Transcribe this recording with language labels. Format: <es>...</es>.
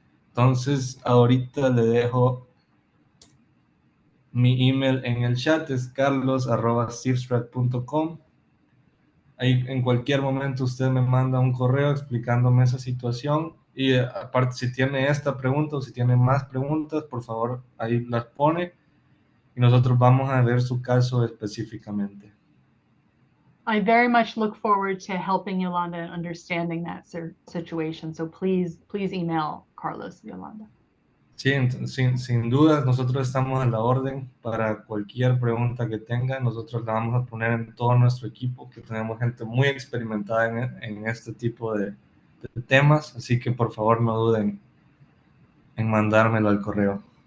<es>Entonces, ahorita le dejo mi email en el chat, es carlos@sifstrat.com. Ahí en cualquier momento usted me manda un correo explicándome esa situación y aparte si tiene esta pregunta o si tiene más preguntas, por favor ahí las pone y nosotros vamos a ver su caso específicamente.</es> <en>I very much look forward to helping Yolanda and understanding that situation. So please email Carlos, Yolanda.</en> <es>Sí, sin dudas, nosotros estamos a la orden para cualquier pregunta que tenga. Nosotros la vamos a poner en todo nuestro equipo, que tenemos gente muy experimentada en este tipo de temas, así que por favor no duden en mandármelo al correo.</es>